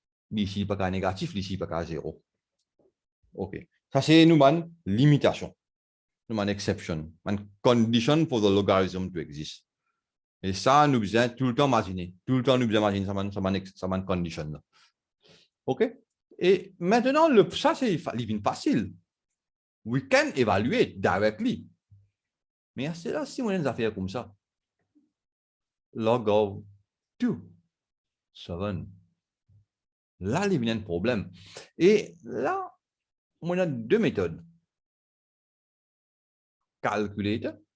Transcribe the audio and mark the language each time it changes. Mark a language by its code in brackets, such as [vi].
[fr] Ici, pas qu'à négatif, ici, pas qu'à 0. OK. Ça, c'est une limitation, une exception, une condition [en] for the logarithm to exist. [fr] Et ça, nous besoin tout le temps imaginer. Tout le temps, nous besoin imaginer ça, une condition. OK? Et maintenant, ça, c'est facile. [en] We can evaluate directly. [fr] Mais c'est là, si on a des affaires comme ça, log of 2, 7. Là, il y a un problème. Et là, on a deux méthodes. [en] Calculator.